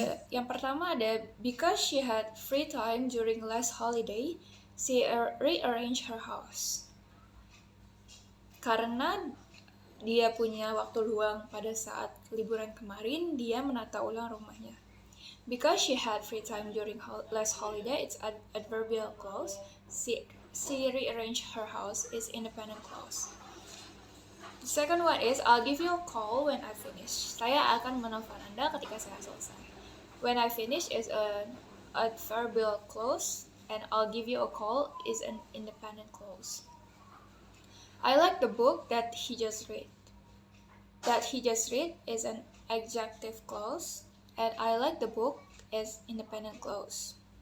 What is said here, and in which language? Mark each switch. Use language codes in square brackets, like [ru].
[id] Yang pertama ada, [en] because she had free time during last holiday, she rearranged her house. [id] Karena dia punya waktu luang pada saat liburan kemarin, dia menata ulang rumahnya. [en] Because she had free time during last holiday, it's adverbial clause. She rearranged her house is independent clause. The second one is, I'll give you a call when I finish. [id] Saya akan menelpon Anda ketika saya selesai. [en] When I finish is an adverbial clause, and I'll give you a call is an independent clause. I like the book that he just read. That he just read is an adjective clause, and I like the book is independent clause.